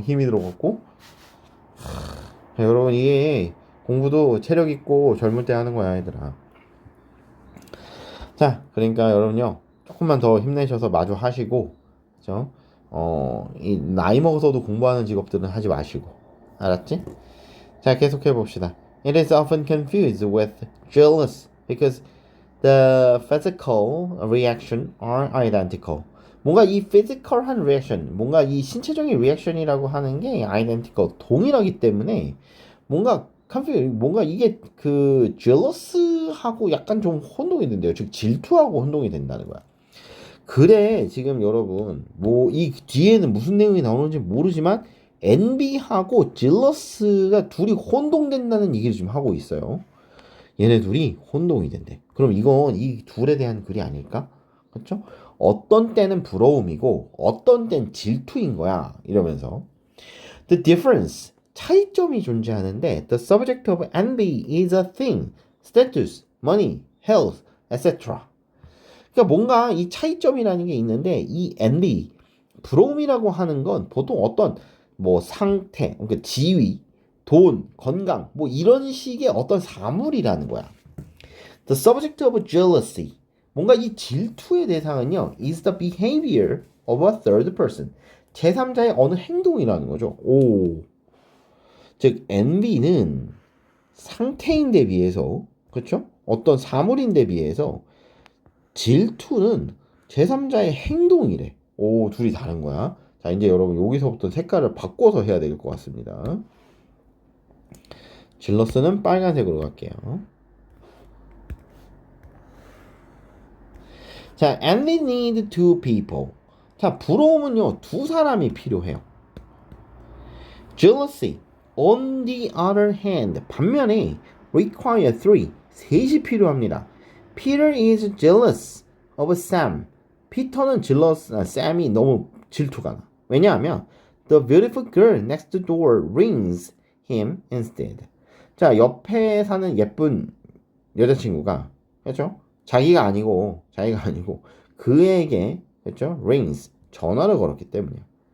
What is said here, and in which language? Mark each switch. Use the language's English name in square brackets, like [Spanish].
[Korean] 힘이 들어갔고 여러분 이게 공부도 체력 있고 젊을 때 하는 거야 얘들아. 자, 그러니까 여러분요 조금만 더 힘내셔서 마주 하시고 그죠? 이 나이 먹어서도 공부하는 직업들은 하지 마시고 알았지? 자, 계속해 봅시다. [English] It is often confused with jealous because the physical reaction are identical. [Korean] 뭔가 이 physical한 reaction, 뭔가 이 신체적인 reaction이라고 하는 게 identical, 동일하기 때문에 뭔가 이게 그 jealous하고 약간 좀 혼동이 된대요. 즉 질투하고 혼동이 된다는 거야. 그래, 지금 여러분, 뭐, 이 뒤에는 무슨 내용이 나오는지 모르지만, envy하고 jealous가 둘이 혼동된다는 얘기를 지금 하고 있어요. 얘네 둘이 혼동이 된대. 그럼 이건 이 둘에 대한 글이 아닐까? 그렇죠? 어떤 때는 부러움이고, 어떤 때는 질투인 거야. 이러면서. [English] The difference, [Korean] 차이점이 존재하는데, [English] the subject of envy is a thing, status, money, health, etc. [Korean] 그러니까 뭔가 이 차이점이라는 게 있는데 이 envy, 부러움이라고 하는 건 보통 어떤 뭐 상태, 그러니까 지위, 돈, 건강 뭐 이런 식의 어떤 사물이라는 거야. [English] The subject of jealousy, [Korean] 뭔가 이 질투의 대상은요 [English] is the behavior of a third person, [Korean] 제3자의 어느 행동이라는 거죠. 오, 즉 envy는 상태인데 비해서 그렇죠? 어떤 사물인데 비해서 질투는 제3자의 행동이래. 오, 둘이 다른 거야. 자, 이제 여러분 여기서부터 색깔을 바꿔서 해야 될 것 같습니다. 질러스는 빨간색으로 갈게요. [English] 자, envy need two people. [Korean] 자, 부러움은요, 두 사람이 필요해요. [English] Jealousy, on the other hand, [Korean] 반면에 [English] require three, [Korean] 셋이 필요합니다. [English] Peter is jealous of Sam. [Korean] 피터는 샘이 너무 질투가 나. 왜냐하면 [English] the beautiful girl next door rings him instead. [Korean] 자, 옆에 사는 예쁜 여자친구가 그렇죠? 자기가 아니고 그에게 그렇죠? rings 전화를 걸었기 때문이에요.